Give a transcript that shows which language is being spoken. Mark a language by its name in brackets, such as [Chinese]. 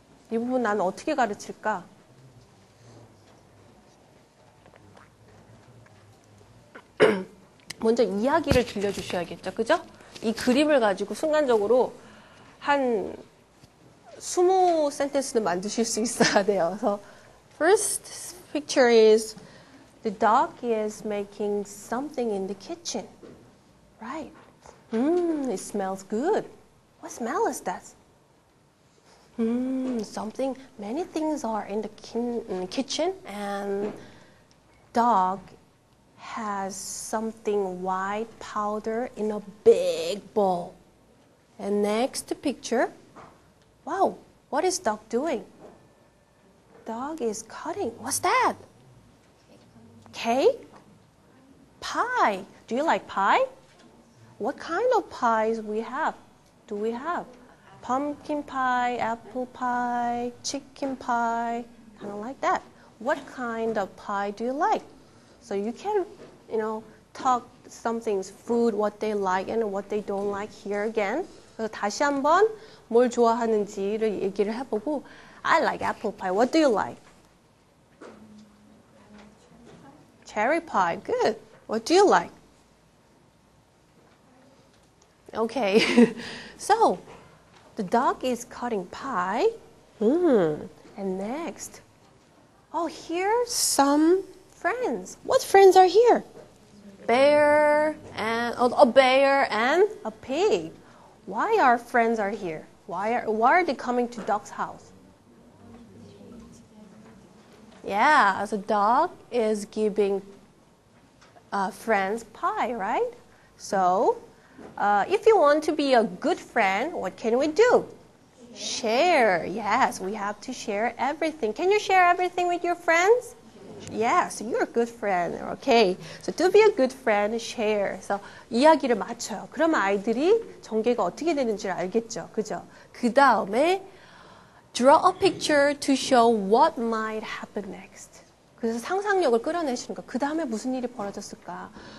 [Korean] 이 부분 나는 어떻게 가르칠까? 먼저 이야기를 들려주셔야겠죠. 그죠? 이 그림을 가지고 순간적으로 한 20센텐스는 만드실 수 있어야 돼요. 그래서 [English] first picture is the dog is making something in the kitchen. Right. It smells good. What smell is that? Many things are in the kitchen and dog has something white powder in a big bowl. And next picture, wow, what is dog doing? Dog is cutting. What's that? Cake? Pie. Do you like pie? What kind of pies do we have? Pumpkin pie, apple pie, chicken pie, kind of like that. What kind of pie do you like? So you can, talk some things, food, what they like and what they don't like here again. [Korean] 그래서 다시 한번 뭘 좋아하는지를 얘기를 해보고 [English] I like apple pie. What do you like? Cherry pie. Good. What do you like? Okay, so the dog is cutting pie. And next, here's some friends. What friends are here? Bear and a bear and a pig. Why our friends are here? Why are they coming to dog's house? Yeah, the dog is giving friends pie, right? So. If you want to be a good friend, what can we do? Share. Yes, we have to share everything. Can you share everything with your friends? Yes, you're a good friend. Okay. So to be a good friend, share. [Korean] 그래서 이야기를 맞춰요. 그러면 아이들이 전개가 어떻게 되는지를 알겠죠. 그죠? 그 다음에 [English] draw a picture to show what might happen next. [Korean] 그래서 상상력을 끌어내시는 거. 그 다음에 무슨 일이 벌어졌을까?